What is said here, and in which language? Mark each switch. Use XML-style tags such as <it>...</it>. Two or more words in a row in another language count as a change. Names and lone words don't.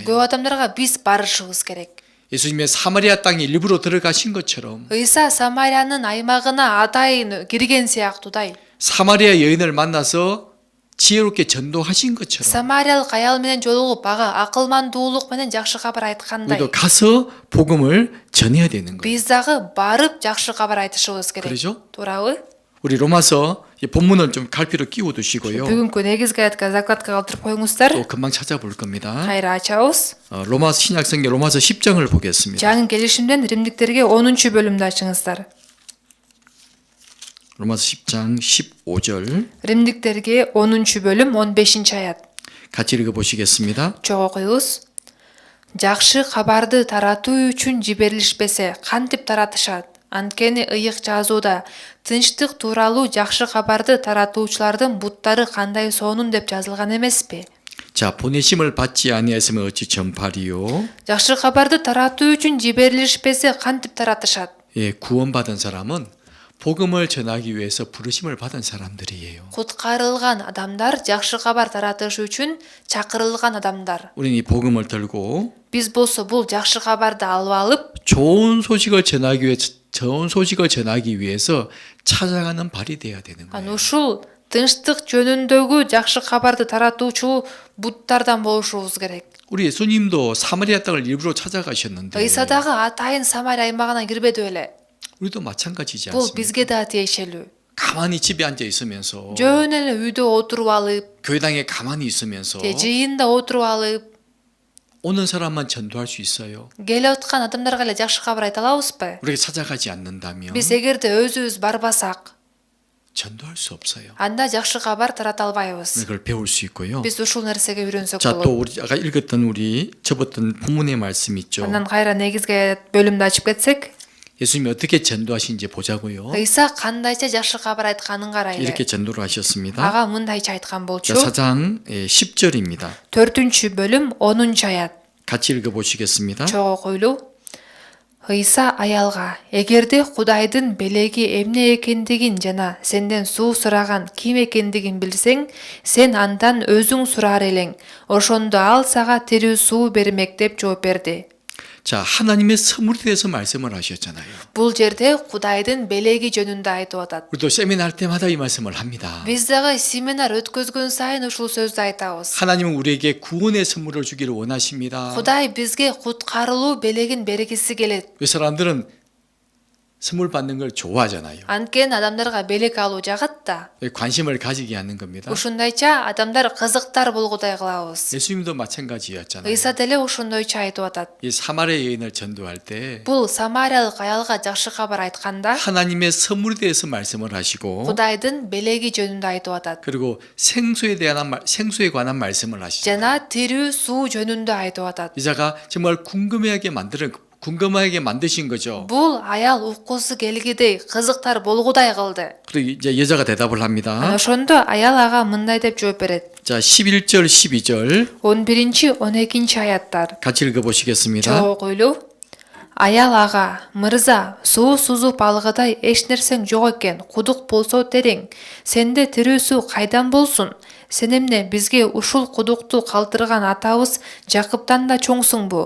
<ky>көп адамдарга биз барышыбыз керек.</ky> <ko>예수님의 사마리아 땅에 일부러 들어가신 것처럼</ko> <ky>Иса Самариянын аймагына атайын кирген сыяктуудай,</ky> <ko>사마리아 여인을 만나서 지혜롭게 전도하신 것처럼</ko> <ky>самариялык аял менен жолугуп ага акылмандуулук менен жакшы кабар айткандай,</ky> <ko>우리도 가서 복음을 전해야 되는 거예요.</ko> <ky>биз дагы барып жакшы кабар айтышыбыз керек.</ky> <ko>그러죠?</ko> <ky>Туурабы?</ky> <ko>우리 로마서 이 본문을 좀 갈피로 끼워 두시고요.</ko> <ky>Бүгүнкү негизги аятка закладка калтырып коюңуздар.</ky> <ko>또 금방 찾아볼 겁니다.</ko> <ky>Кайра ачабыз.</ky> <ko>로마서 신약성경 로마서 10장을 보겠습니다.</ko> <ky>Жаңы келишимден Римдиктерге 10-чү бөлүмдү ачыңыздар.</ky> <ko>로마서 10장 15절</ko> <ky>Римдиктерге 10-чү бөлүм 15-чи аят.</ky> <ko>같이 읽어 보시겠습니다.</ko> <ky>Чогуу окуйбуз. Жакшы кабарды таратуу үчүн жиберилишпесе, кантип таратышат? Анткени ыйык жазууда тынчтык тууралуу жакшы кабарды таратуучулардын буттары кандай сонун деп жазылган эмеспи?</ky> <ko>자, 보내심을 받지 아니하였으면 어찌 전파리요?</ko> <ky>Жакшы кабарды таратуу үчүн жиберилишпесе, кантип таратышат?</ky> <ko>예, 구원받은 사람은 복음을 전하기 위해서 부르심을 받은 사람들이에요.</ko> <ky>Куткарылган адамдар жакшы кабар таратыш үчүн чакырылган адамдар.</ky> <ko>우리는 이 복음을 들고</ko> <ky>Биз болсо бул жакшы кабарды алып алып,</ky> <ko>좋은 소식을 전하기 위해서 찾아가는 발이 돼야 되는 거예요.</ko> <ky>ушул тынчтык жөнүндөгү жакшы кабарды таратуучу буттардан болушубуз керек.</ky> <ko>우리 예수님도 사마리아 땅을 일부러 찾아가셨는데</ko> <ky>Ыйса дагы атайын Самария аймагына кирбеди беле.</ky> <ko>우리도 마찬가지지</ko> <ky>Бул</ky> <ko>않습니까?</ko> <ky>бизге да тиешелүү.</ky> <ko>가만히 집에 앉아 있으면서</ko> <ky>Жөн эле үйдө отуруп алып,</ky> <ko>교회당에 가만히 있으면서</ko> <ky>же жыйында отуруп алып,</ky> <ko>오는 사람만 전도할 수 있어요.</ko> <ky>келе аткан адамдарга эле жакшы кабар айта алабызбы?</ky> <ko>우리가 찾아가지 않는다면</ko> <ky>Биз эгерде өзүбүз барбасак,</ky> <ko>전도할 수 없어요.</ko> <ky>анда жакшы кабар тарата албайбыз.</ky> <ko>이걸 배울 수 있고요.</ko> <ky>Биз ушул нерсеге үйрөнсөк</ky> <ko>자, 또</ko> <ky>болот.</ky> <ko>우리 아까 읽었던 우리 접었던 본문의 말씀 있죠.</ko> <ky>Андан кайра негизги бөлүмдү ачып кетсек,</ky> <ko>예수님이 어떻게 전도하신지 보자고요.</ko> <ky>Ыйса кандайча жакшы кабар айтканын карайлы.</ky> <ko>이렇게 전도를 하셨습니다.</ko> <ky>Ага мындайча айткан</ky> <ko>자,</ko> <ky>болчу.</ky> <ko>4장 10절입니다.</ko> <ky>4-чү бөлүм 10-чу аят.</ky> <ko>같이 읽어 보시겠습니다.</ko> <ky>Чогуу окуйлуу. Ыйса аялга: "Эгерде Кудайдын белеги эмне экендигин жана сенден суу сураган ким экендигин билсең, сен андан өзүң сурар элең. Ошондо ал сага тирүү суу бермек" деп жооп берди.</ky> <ko>자, 하나님의 선물에 대해서 말씀을 하셨잖아요.</ko> <ky>Бул жерде Кудайдын белеги жөнүндө айтып атат.</ky> <ko>우리도 세미나 할 때마다 이 말씀을 합니다.</ko> <ky>Биз дагы семинар өткөзгөн сайын ушул сөздү айтабыз.</ky> <ko>하나님은 우리에게 구원의 선물을 주기를 원하십니다.</ko> <ky>Кудай бизге куткарылуу белегин бергиси келет.</ky> <ko>이 사람들은 선물 받는 걸 좋아하잖아요.</ko> <ky>Анткени адамдарга белек алуу жагат да.</ky> <ko>관심을 가지게 하는 겁니다.</ko> <ky>Ушундайча адамдар кызыктар болгудай кылабыз.</ky> <ko>예수님도 마찬가지였잖아요.</ko> <ky>Ыйса деле ушундойча айтып атат.</ky> <ko>이 사마리아 여인을 전도할 때</ko> <ky>Бул самариялык аялга жакшы кабар айтканда</ky> <ko>하나님의 선물에 대해서 말씀을 하시고</ko> <ky>Кудайдын белеги жөнүндө айтып атат.</ky> <ko>그리고 생수에 관한 말씀을 하시죠.</ko> <ky>Жана тирүү суу жөнүндө айтып атат.</ky> <ko>이자가 정말 궁금해하게 만드는 궁금하게 만드신 거죠.</ko> <ky>Бул аял уккусу келгидей, кызыктар болгудай кылды.</ky> <ko>그리고 이제 여자가 대답을</ko> <ky>Анан</ky> <ko>합니다.</ko> <ky>ошондо аял ага мындай деп жооп берет.</ky> <ko>자, 11절, 12절</ko> <ky>11-12 аяттар.</ky> <ko>같이 읽어보시겠습니다.</ko> <ky>Чогойлу. Аял ага, мырза, суу сузуп алгыдай эч нерсең жок экен, кудук болсо терең. Сенде тирүү суу кайдан болсун? Сен эмне бизге ушул кудукту калтырган атабыз Жакыптан да чоңсуңбу?</ky>